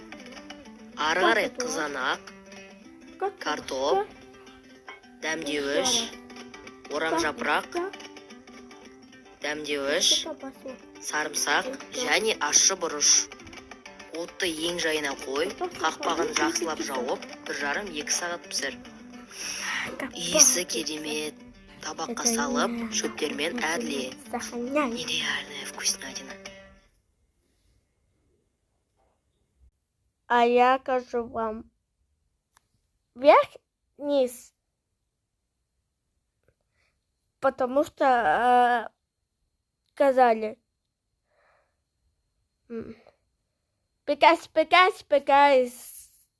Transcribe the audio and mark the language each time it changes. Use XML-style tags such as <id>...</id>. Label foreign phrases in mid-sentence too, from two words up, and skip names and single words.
<kk>Ары қарай қызанақ, картоп, дәмдеуіш, орам жапырақ, дәмдеуіш, сарымсақ және ащы бұрыш. Отты ең жайына қой, қақпағын жақсылап жауып, 1,5-2 сағат пісір. Иісі керемет. Табаққа салып, шөптермен әрле.</kk> <ru>Нереальная вкуснятина. А я скажу вам вверх-вниз, потому что сказали пекать.</ru>